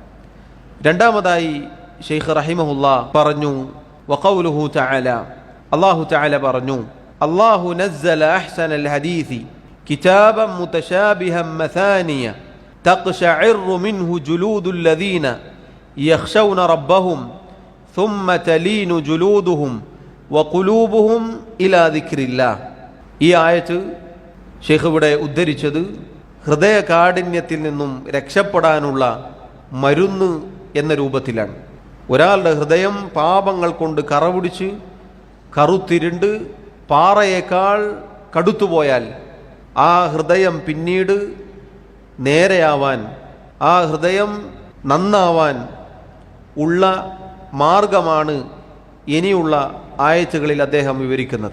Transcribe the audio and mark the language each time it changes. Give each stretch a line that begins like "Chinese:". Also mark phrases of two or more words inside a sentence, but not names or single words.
Malayalam: രണ്ടാമതായി ശൈഖ് റഹിമഹുല്ലാ പറഞ്ഞു,
Arabic: وقوله تعالى,
Malayalam: അല്ലാഹു തആല പറഞ്ഞു,
Arabic: الله نزل أحسن الحديث كتابا متشابها مثاني تقشعر منه جلود الذين يخشون ربهم ثم تلين جلودهم وقلوبهم إلى ذكر الله.
Malayalam: ഈ ആയത്ത് ശൈഖ് ഇവിടെ ഉദ്ധരിച്ചത് ഹൃദയ കാഠിന്യത്തിൽ നിന്നും രക്ഷപ്പെടാനുള്ള മരുന്ന് എന്ന രൂപത്തിലാണ്. ഒരാളുടെ ഹൃദയം പാപങ്ങൾ കൊണ്ട് കറപിടിച്ച് കറുത്തിരുണ്ട് പാറയേക്കാൾ കടുത്തുപോയാൽ ആ ഹൃദയം പിന്നീട് നേരെയാവാൻ, ആ ഹൃദയം നന്നാവാൻ ഉള്ള മാർഗമാണ് ഇനിയുള്ള ആയത്തുകളിൽ അദ്ദേഹം വിവരിക്കുന്നത്.